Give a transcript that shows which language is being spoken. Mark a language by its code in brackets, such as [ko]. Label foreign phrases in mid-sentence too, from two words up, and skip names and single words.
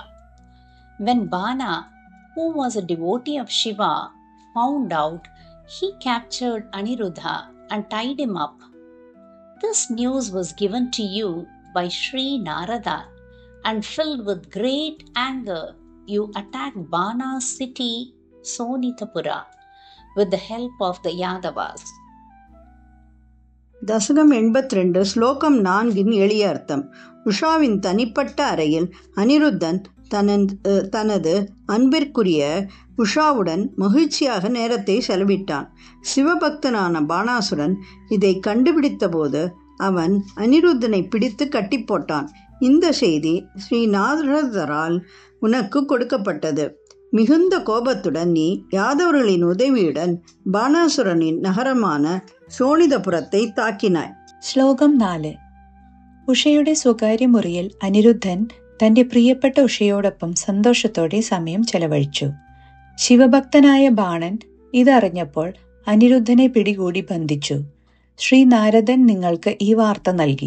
[en] When Bana, who was a devotee of Shiva, found out, he captured Aniruddha and tied him up. This news was given to you by Sri Narada, and filled with great anger, you attacked Bana's city, Sonitapura, with the help of the Yadavas. [ta] தசகம் 82 ஸ்லோகம் 4 எளிய அர்த்தம். உஷாவின் தனிப்பட்ட அறையில் அனிருத்தன் தனது அன்பிற்குரிய உஷாவுடன் மகிழ்ச்சியாக நேரத்தை செலவிட்டான். சிவபக்தனான பானாசுரன் இதை கண்டுபிடித்தபோது அவன் அனிருத்தனை பிடித்து கட்டி போட்டான். இந்த செய்தி ஸ்ரீ நாரதரால் உனக்கு கொடுக்கப்பட்டது. மிகுந்த கோபத்துடன் நீ யாதவர்களின் உதவியுடன் பானாசுரனின் நகரமான சோனிதபுரத்தை தாக்கினாய். [ml] ശ്ലോകം 4. ഉഷയുടെ സ്വകാര്യ മുറിയിൽ അനിരുദ്ധൻ തന്റെ പ്രിയപ്പെട്ട ഉഷയോടൊപ്പം സന്തോഷത്തോടെ സമയം ചെലവഴിച്ചു. ശിവഭക്തനായ ബാണൻ ഇതറിഞ്ഞപ്പോൾ അനിരുദ്ധനെ പിടികൂടി ബന്ധിച്ചു. ശ്രീ നാരദൻ നിങ്ങൾക്ക് ഈ വാർത്ത നൽകി.